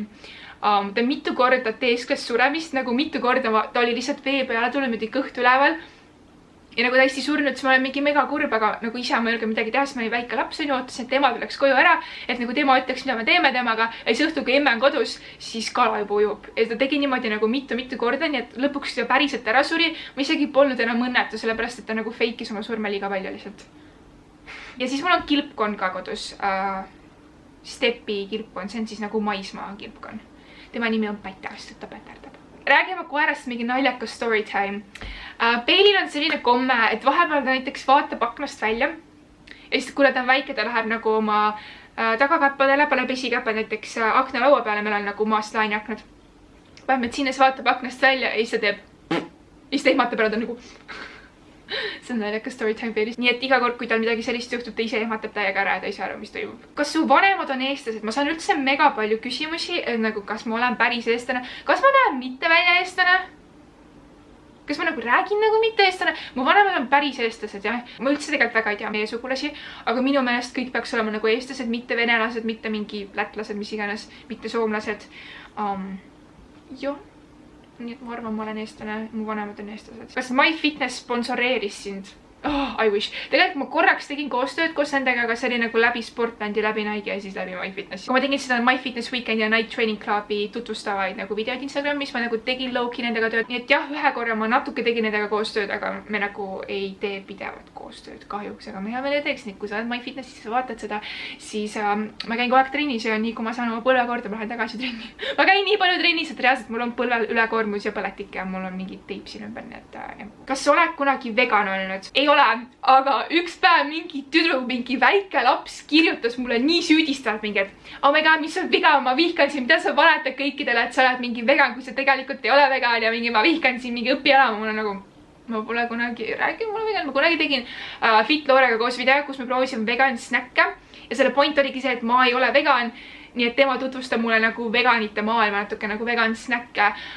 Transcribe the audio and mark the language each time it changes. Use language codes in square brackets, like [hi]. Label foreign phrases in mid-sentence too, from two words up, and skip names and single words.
[et] Ta mitu korda teeskles suremist, nagu mitu korda ta oli lihtsalt vee peale tulnud, mida kõht üleval ja nagu täiesti surnud, siis ma olen mingi mega kurb, aga nagu isa ma ei ole midagi teha, siis ma olin väike laps, ootasin, et tema tuleks koju ära, et nagu tema ütleks, mida me teeme temaga ja siis õhtul, kui emme on kodus, siis kala juba ujub ja ta tegi niimoodi nagu mitu korda, nii et lõpuks ta päriselt ära suri, ma isegi polnud enam õnnetu, sellepärast et ta nagu feikis oma surme liiga palju lihtsalt. Ja siis mul on kilpkonn ka kodus, stepi kilpkonn, see on siis nagu maismaa kilpkonn. Tema nimi on Päta, sest ta päterdab. Räägime koerast mingi naljakas [en] story time. [et] Peilil on selline komme, et vahepeal ta näiteks vaatab aknast välja. Ja siis, kui ta on väike, ta läheb nagu oma tagakäppadele, paneb esikäppad näiteks aknalaua peale, meil on nagu maast laini aknad. Vähemalt sinna siis vaatab aknast välja ja siis ta teeb. Ja siis ta ehmatab ära, ta nagu. See on naljakas [en] story time [et] Peilis. Nii et iga kord, kui tal midagi sellist juhtub, ta ise ehmatab täiega ära ja ta ei saa aru, mis toimub. Kas su vanemad on eestlased? Ma saan üldse mega palju küsimusi, nagu kas ma olen päris eestlane, kas ma näen mitte välja eestlane, kas ma nagu räägin nagu mitte eestlane. Mu vanemad on päris eestlased, jah. Ma üldse tegelikult väga ei tea meie sugulasi, aga minu meelest kõik peaks olema nagu eestlased, mitte venelased, mitte mingi lätlased, mis iganes, mitte soomlased. Joo. Nii et ma arvan, ma olen eestlane, mu vanemad on eestlased. Kas MyFitness sponsoreeris sind? [en] I wish. [et] Tegelikult ma korraks tegin koostööd koos nendega, aga see oli nagu läbi Sportlandi, läbi Nike ja siis läbi MyFitness. Kui ma tegin seda MyFitness Weekend ja Night Training Clubi tutvustavaid nagu videod Instagramis, ma nagu tegin low-key nendega tööd. Nii et jah, ühe korra ma natuke tegin nendega koostööd, aga me nagu ei tee pidevat koostööd kahjuks, aga ma hea veel teeks nii, kui sa oled MyFitnessis ja vaatad seda, siis ma käin kogu aeg trennis ja nii kui ma saan oma põlve korda, ma lähen tagasi trenni. Ma käin nii palju trennis, et reaalselt mul on põlvel ülekoormus ja põletik ja mul on mingi teip siin ümber, nii et jah. Kas sa oled kunagi vegan olnud? Ei ole, aga üks päev mingi tüdruk, mingi väike laps kirjutas mulle nii süüdistavalt mingi, et [en] oh my god, [et] mis sul viga, ma vihkan sind, mida sa valetad kõikidele, et sa oled mingi vegan, kui sa tegelikult ei ole vegan ja mingi ma vihkan sind, mingi õpi elama, mul on nagu ma pole kunagi rääkinud, ma olen vegan, ma kunagi tegin Fit Loorega koos video, kus me proovisime vegan snäkke ja selle point oligi see, et ma ei ole vegan, nii et tema tutvustab mulle nagu veganite maailma, natuke nagu vegan snäkke.